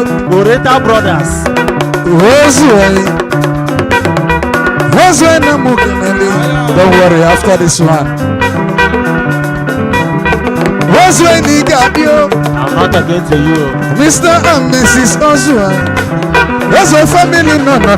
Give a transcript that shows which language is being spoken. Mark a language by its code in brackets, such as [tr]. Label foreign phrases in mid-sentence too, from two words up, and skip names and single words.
[en] Oreta Brothers. Josue Namukeneli. Don't worry, after this one. Josue Nigadio. I'm not against you. Mr. and Mrs. Josue. Josue family, no.